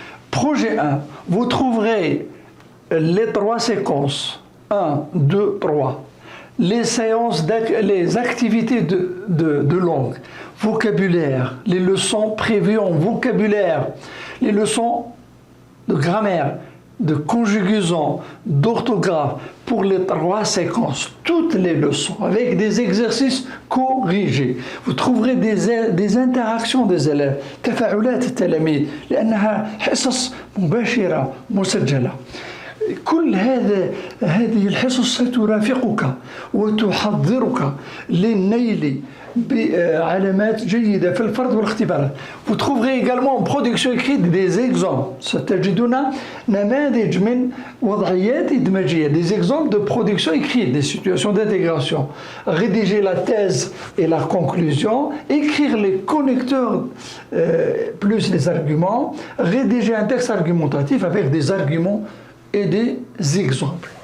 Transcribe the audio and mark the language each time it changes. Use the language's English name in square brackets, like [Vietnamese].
[French] Projet 1, vous trouverez les trois séquences 1, 2, 3, les activités de langue, vocabulaire, les leçons prévues en vocabulaire, les leçons de grammaire, de conjugaison, d'orthographe pour les trois séquences, toutes les leçons avec des exercices corrigés. Vous trouverez des interactions des élèves, [Arabic] تفاعلات التلاميذ لأنها حصص مباشرة مسجلة. كل هذه الحصص سترافقك وتحضرك للنيل بعلامات جيدة في الفرد والاختبارات. [French] Vous trouverez également en production écrite des exemples. [Arabic] ستجدون نماذج من وضعيات إدماجية, [French] des exemples de production écrite, des situations d'intégration. Rédiger la thèse et la conclusion, écrire les connecteurs plus les arguments, rédiger un texte argumentatif avec des arguments et des exemples.